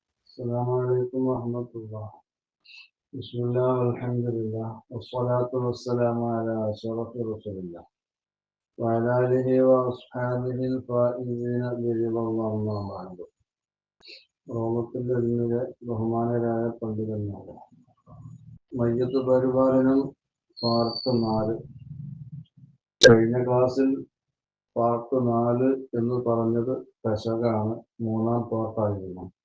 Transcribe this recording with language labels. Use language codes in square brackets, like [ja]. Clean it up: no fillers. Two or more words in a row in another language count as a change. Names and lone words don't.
[ar] السلام عليكم ورحمة الله. بسم الله والحمد لله والصلاة والسلام على أشرف رسول الله وعلى آله وأصحابه الفائزين برضا الله أما بعد. [ml] റോമത്തിൻ്റെ ബഹുമാനരായ പണ്ഡിതന്മാരെ, മയ്യത്ത് പരിപാലനം പാർട്ട് 4. കഴിഞ്ഞ ക്ലാസ്സിൽ പാർട്ട് 4 എന്ന് പറഞ്ഞത് ദശകാണ്, 3-ാം പാർട്ടായിരുന്നു.